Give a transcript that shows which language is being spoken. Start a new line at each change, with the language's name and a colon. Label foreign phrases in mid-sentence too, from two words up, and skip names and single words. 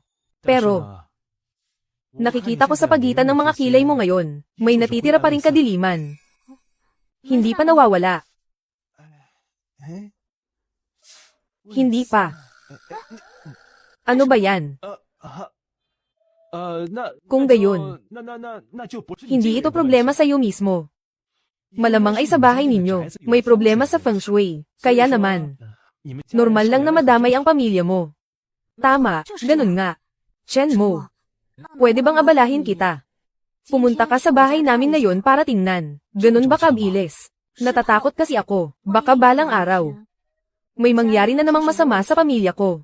Filipino: Pero, nakikita ko sa pagitan ng mga kilay mo ngayon, may natitira pa ring kadiliman. Hindi pa nawawala. Hindi pa. Ano ba yan? Kung gayon,
Chinese: 那就不是你
Filipino: hindi
Chinese: 这
Filipino: ito
Chinese: 个人的
Filipino: problema sa iyo mismo. Malamang ay sa bahay ninyo, may problema sa feng shui. Kaya naman,
Chinese: 你们家人
Filipino: normal
Chinese: 是
Filipino: lang na
Chinese: 人的
Filipino: madamay ang pamilya mo. Tama, ganun nga. Chen Mo, pwede bang abalahin kita? Pumunta ka sa bahay namin ngayon para tingnan. Ganun ba kabilis? Natatakot kasi ako, baka balang araw. May mangyari na namang masama sa pamilya ko.